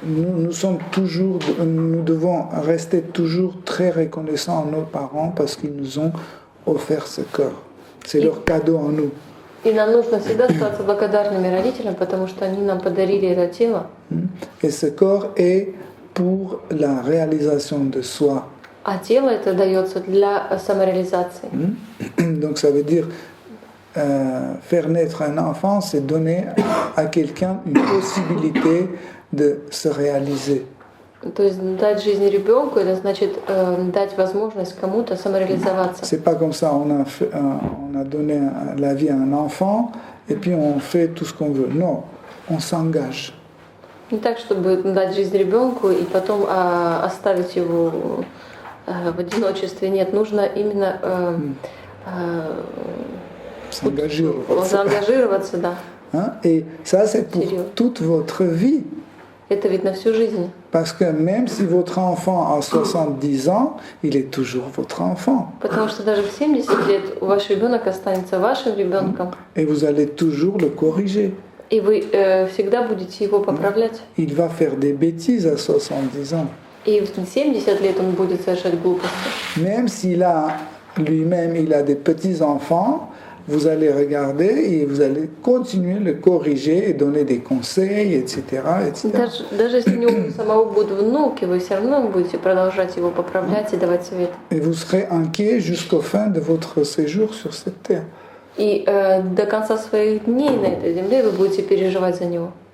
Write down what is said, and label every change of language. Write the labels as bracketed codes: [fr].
[fr] Nous devons rester toujours très reconnaissants à nos parents parce qu'ils nous ont offert ce corps. C'est leur cadeau à nous. [ru] И нам нужно всегда остаться благодарными родителям, потому что они нам подарили это тело. [fr] Et ce corps est pour la réalisation de soi. [ru] А тело это дается для самореализации. [fr] Donc ça veut dire faire naître un enfant, c'est donner à quelqu'un une possibilité de se réaliser. [ru] То есть дать жизнь ребенку, это значит дать возможность кому-то самореализоваться. [fr] C'est pas comme ça, on a donné la vie à un enfant et puis on fait tout ce qu'on veut. Non, on s'engage. [ru] Не так, чтобы дать жизнь ребенку и потом оставить его в одиночестве. Нет, нужно именно заангажироваться, да. Hein? [fr] Et ça, c'est pour toute votre vie. [ru] Это ведь на всю жизнь. [fr] Parce que même si votre enfant a 70 ans, il est toujours votre enfant. [ru] Потому что даже в 70 лет ваш ребенок останется вашим ребенком. [fr] Et vous allez toujours le corriger. [ru] И вы всегда будете его поправлять. [fr] Il va faire des bêtises à 70 ans. [ru] И в 70 лет он будет совершать глупости. [fr] Même s'il a lui-même, il a des petits-enfants, vous allez regarder et vous allez continuer de le corriger et donner des conseils, etc. [ru] Даже если у него самого будут внуки, вы все равно будете продолжать его поправлять и давать советы. [fr] Et vous serez inquiet jusqu'au fin de votre séjour sur cette terre. [ru] И до конца своих дней на этой земле вы будете переживать за него.